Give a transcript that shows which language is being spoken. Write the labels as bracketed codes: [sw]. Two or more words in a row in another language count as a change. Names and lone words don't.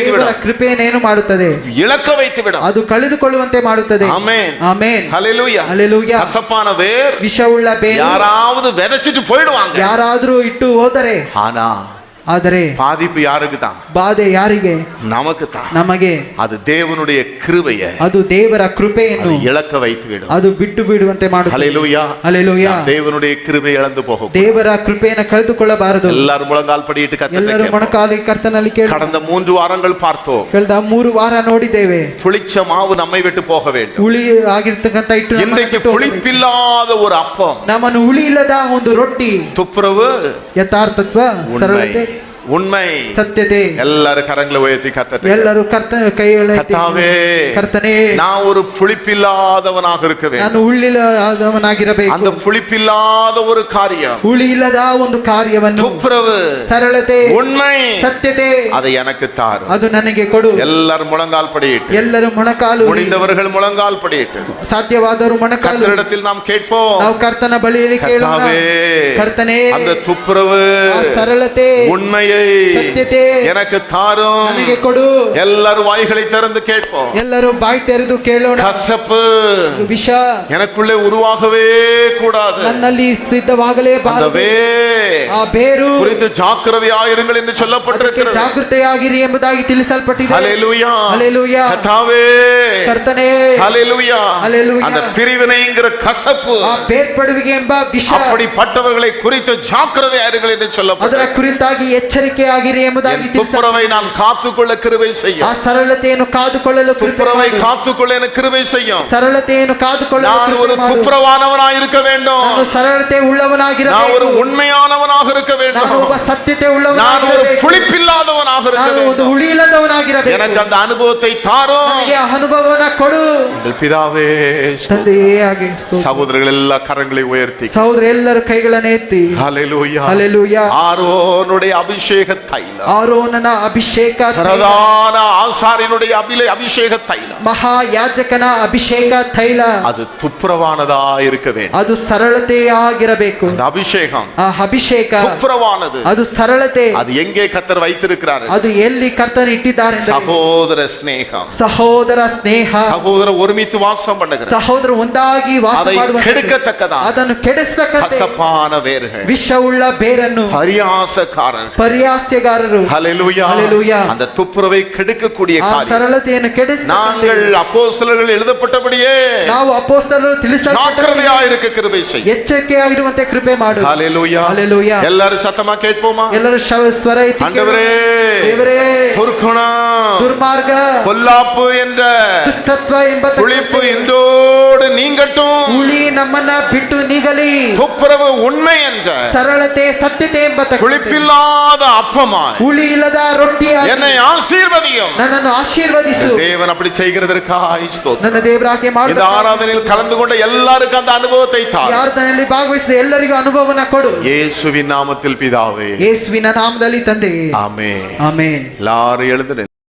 [kn] ದೇವರ [ta] விடும்? [kn] ಕೃಪೆಯನ್ನೇನು ಮಾಡುತ್ತದೆ? [ta] இழக்க வைத்து விடும். [kn] ಅದು ಕಳೆದುಕೊಳ್ಳುವಂತೆ ಮಾಡುತ್ತದೆ. [ta] ஆமென். [kn] ಆಮೆನ್. [ta] ஹல்லேலூயா. [kn] ಹಲ್ಲೆಲೂಯಾ. [ta] கசப்பான வேர் [kn] ವಿಷವುಳ್ಳ ಬೇರು [ta] யாராவது விதைச்சிட்டு போயிடுவாங்க. [kn] ಯಾರಾದರೂ ಇಟ್ಟು ಹೋದರೆ, [ta] ஆனா [kn] ಆದರೆ [ta] பாதிப்பு யாருக்கு தான்? [kn] ಬಾಧೆ ಯಾರಿಗೆ? [ta] நமக்கு தான். [kn] ನಮಗೆ. [ta] அது தேவனுடைய கிருபையை [kn] ಅದು ದೇವರ ಕೃಪೆಯನ್ನು [ta] அது இழக்க வைத்து விடும். [kn] ಅದು ಬಿಟ್ಟು ಬಿಡುವಂತೆ ಮಾಡುತ್ತದೆ. [ta] ஹல்லேலூயா. [kn] ಹಲ್ಲೆಲೂಯಾ. [ta] தேவனுடைய கிருபை இழந்து போகும். [kn] ದೇವರ ಕೃಪೆಯನ್ನು ಕಳೆದುಕೊಳ್ಳಬಾರದು. [ta] எல்லாரும் முழங்கால் படியிட்டு [kn] ಎಲ್ಲರೂ [ta] கர்த்தரை [kn] ಮೊಣಕಾಲಿ ಕರ್ತನಲ್ಲಿ ಕೇಳಿ. [ta] கடந்த 3 வாரங்கள் பார்த்தோம். [kn] ಕಳೆದ 3 ವಾರ ನೋಡಿದ್ದೇವೆ. [ta] புளிச்ச மாவு நம்மை விட்டு போக வேண்டும். [kn] ಹುಳಿ ಆಗಿರ್ತಕ್ಕಂಥ ಇಟ್ಟು ನಮ್ಮನ್ನು [ta] இன்றைக்கு [kn] ಬಿಟ್ಟು ಹೋಗಬೇಕು. [ta] புளிப்பில்லாத ஒரு அப்பம், [kn] ನಮ್ಮನ್ನು ಹುಳಿ ಇಲ್ಲದ ಒಂದು ರೊಟ್ಟಿ, [ta] துப்புரவு, [kn] ಯಥಾರ್ಥತ್ವ, ಸರಳತೆ, [ta] உண்மை. [kn] ಸತ್ಯತೆ. [ta] எல்லாரும் கரங்களை உயர்த்தி கர்த்தரை, [kn] ಎಲ್ಲರೂ ಕರ್ತನ ಕೈ [ta] கர்த்தாவே, [kn] ಕರ್ತನೇ, [ta] நான் ஒரு புளிப்பில்லாதவனாக இருக்க வேண்டும். [kn] ನಾನು ಹುಳಿಲ್ಲದವನಾಗಿರಬೇಕು. [ta] அந்த புளிப்பில்லாத ஒரு காரியம், [kn] ಹುಳಿ ಇಲ್ಲದ ಒಂದು ಕಾರ್ಯವನ್ನು, [ta] துப்புரவு, [kn] ಸರಳತೆ, [ta] உண்மை, [kn] ಸತ್ಯತೆ, [ta] அதை எனக்கு தாரு. [kn] ಅದು ನನಗೆ ಕೊಡು. [ta] எல்லாரும் முழங்கால் படியிட்டு, [kn] ಎಲ್ಲರೂ ಮೊಣಕಾಲು, [ta] முடிந்தவர்கள் முழங்கால் படியிட்டு [kn] ಸಾಧ್ಯವಾದರೂ ಮೊಣಕಾಲು. [ta] கர்த்தரிடத்தில் நாம் கேட்போம், [kn] ನಾವು ಕರ್ತನ ಬಳಿಯಲ್ಲಿ ಕೇಳೋಣ. [ta] கர்த்தாவே, [kn] ಕರ್ತನೇ, [ta] அந்த துப்புரவு, [kn] ಆ ಸರಳತೆ, [ta] உண்மையை [kn] ಸತ್ಯತೆ [ta] எனக்கு தாரும். [kn] ನನಗೆ ಕೊಡು. [ta] எல்லாரும் வாய்களை திறந்து கேட்போம். [kn] ಎಲ್ಲರೂ ಬಾಯಿ ತೆರೆದು ಕೇಳೋಣ. [ta] கசப்பு [kn] ವಿಷ [ta] எனக்குள்ளே உருவாகவே கூடாது. [kn] ನನ್ನಲ್ಲಿ ಸಿದ್ಧವಾಗಲೇ [ta] அந்த [kn] ಬಾರದು. [ta] வேர் [kn] ಆ ಬೇರು [ta] குறித்து ஜாக்கிரதையாயிருங்கள் என்று [kn] ಅದಕ್ಕೆ [ta] சொல்லப்பட்டிருக்கிறது. [kn] ಜಾಗೃತೆಯಾಗಿರಿ ಎಂಬುದಾಗಿ ತಿಳಿಸಲ್ಪಟ್ಟಿದೆ. [ta] ஹல்லேலூயா. [kn] ಹಲ್ಲೆಲೂಯಾ. [ta] கர்த்தாவே, [kn] ಕರ್ತನೇ, [ta] ஹல்லேலூயா. ஹல்லேலூயா. அந்த பிரிவினைங்கிற கசப்பு, [kn] ಆ ಬೇರ್ಪಡುವಿಕೆ ಎಂಬ ವಿಷ, [ta] அப்படிப்பட்டவர்களை குறித்து ஜாக்கிரதையாயிருங்கள் என்று [kn] ಅದರ [ta] சொல்லப்பட்டிருக்கிறது. [kn] ಕುರಿತಾಗಿ ಎಚ್ಚರಿಕೆಯಾಗಿರಿ ಎಂಬುದಾಗಿ [ta] என் துப்புரவை நான் காத்துக்கொள்ள கிருபை [kn] ಆ [ta] செய்யும். [kn] ಸರಳತೆಯನ್ನು ಕಾದುಕೊಳ್ಳಲು ಕೃಪೆ [ta] துப்புரவை [kn] ಮಾಡು. [ta] காத்துக்கொள்ள எனக்கு கிருபை செய்யும். [kn] ಸರಳತೆಯನ್ನು ಕಾದುಕೊಳ್ಳಲು [ta] நான் [kn] ಕೃಪೆ [ta] ஒரு [kn] ಮಾಡು. [ta] துப்புரவானவனாய் இருக்க வேண்டும். [kn] ನಾನು ಸರಳತೆ [ta] நான் ஒரு [kn] ಉಳ್ಳವನಾಗಿರಬೇಕು. [ta] உண்மையானவனாக இருக்க [kn] ನಾನು [ta] வேண்டும். [kn] ಒಬ್ಬ ಸತ್ಯತೆ [ta] நான் ஒரு [kn] ಉಳ್ಳವನಾಗಿರಬೇಕು. [ta] புளிப்பில்லாதவனாக இருக்க [kn] ನಾನು ಒಂದು [ta] வேண்டும். [kn] ಹುಳಿ ಇಲ್ಲದವನಾಗಿರಬೇಕು. ಆಗಿರಬೇಕು. [ta] எனக்கு அந்த அனுபவத்தை தாரும். [kn] ನನಗೆ ಆ ಅನುಭವನ ಕೊಡು [ta] எங்கள் பிதாவே ஸ்தோத்திரம். [kn] ತಂದೆಯೇ. ಹಾಗೆ [ta] சகோதரர்கள் எல்லா கரங்களை உயர்த்தி [kn] ಸಹೋದರ ಎಲ್ಲರ ಕೈಗಳನ್ನು ಎತ್ತಿ [ta] ஹalleluya ஹalleluya. ஆரோனுடைய அபிஷேக தைலம், [kn] ಆರೋನನ ಅಭಿಷೇಕ ತೈಲ, [ta] பிரதான ஆசாரியனுடைய அபிஷேக தைலம், [kn] ಮಹಾಯಾಜಕನ ಅಭಿಷೇಕ ತೈಲ, [ta] அது துப்புரவானதா இருக்க வேண்டும். [kn] ಅದು ಸರಳತೆಯಾಗಿರಬೇಕು. [ta] அந்த அபிஷேகம் [kn] ಆ ಅಭಿಷೇಕ [ta] துப்புரவானது. [kn] ಅದು ಸರಳತೆ. [ta] அது எங்கே கர்த்தர் வைத்திருக்கிறார்? [kn] ಅದು ಎಲ್ಲಿ ಕರ್ತನ ಇಟ್ಟಿದ್ದಾರೆ ಎಂದರೆ [ta] சகோதர ஸ்நேகம், [kn] ಸಹೋದರ ಸ್ನೇಹ, [ta] சகோதர ஒருமித்து வாசம் பண்ணுகிறார். [kn] ಸಹೋದರ ಒಂದಾಗಿ ವಾಸ [ta] அதை [kn] ಮಾಡುವಂಥದ್ದು. [ta] கெடுக்கத்தக்கதா [kn] ಅದನ್ನು ಕೆಡಿಸತಕ್ಕಂತೆ [ta] கசப்பான வேர்கள், [kn] ವಿಷವುಳ್ಳ ಬೇರನ್ನು [ta] பரியாசக்காரர்கள், [kn] ಪರಿಹಾಸ್ಯಗಾರರು, [ta] ஹalleluya, ஹalleluya, அந்த துப்புரவை கெடுக்கக்கூடிய [kn] ಆ [ta] காரியம். [kn] ಸರಳತೆಯನ್ನು ಕೆಡಿಸ [ta] நாங்கள் அப்போஸ்தலர்கள் எழுதப்பட்டபடியே [kn] ನಾವು ಅಪೊಸ್ತಲರು [ta] ஜாக்கிரதையா இருக்க கிருபை செய். [kn] ಎಚ್ಚರಿಕೆಯಾಗಿರುವಂತೆ ಕೃಪೆ ಮಾಡು. [ta] ஹalleluya, ஹalleluya. எல்லாரும் சத்தமா கேட்போமா? [kn] ಎಲ್ಲರೂ ಸ್ವರ ಎತ್ತಿ [ta] ஆண்டவரே, [kn] ದೇವರೇ, [ta] துர்க்குணம், [kn] ದುರ್ಮಾರ್ಗ, [ta] பொல்லாப்பு என்ற [kn] ದುಷ್ಟತ್ವ ಎಂಬ [ta] புளிப்பு இன்றோடு நீங்கட்டும். [kn] ಹುಳಿ ನಮ್ಮನ್ನ ಬಿಟ್ಟು ನೀಗಲಿ. [ta] துப்புரவு உண்மை என்ற [kn] ಸರಳತೆ ಸತ್ಯತೆ ಎಂಬ [ta] புளிப்பில்லாத அப்பமாய் [kn] ಹುಳಿ ಇಲ್ಲದ ರೊಟ್ಟಿಯಾಗಿ [ta] என்னை ஆசீர்வதியும். [kn] ನನ್ನನ್ನು ಆಶೀರ್ವದಿಸು. [ta] தேவன் அப்படி செய்கிறதற்காக ஸ்தோத்திரம். [kn] ನನ್ನ ದೇವರಾಗೆ [ta] இந்த [kn] ಮಾಡು. [ta] ஆராதனையில் கலந்து கொண்ட எல்லாருக்கும் அந்த அனுபவத்தை தார். [kn] ಪ್ರಾರ್ಥನೆಯಲ್ಲಿ ಭಾಗವಹಿಸಿದ ಎಲ್ಲರಿಗೂ ಅನುಭವನ ಕೊಡು. [ta] இயேசுவின் நாமத்தில் பிதாவே, [kn] ಯೇಸುವಿನ ನಾಮದಲ್ಲಿ ತಂದೆ. [ta] ஆமென். [kn] ಆಮೆನ್. [ta] எல்லாரும் எழுந்து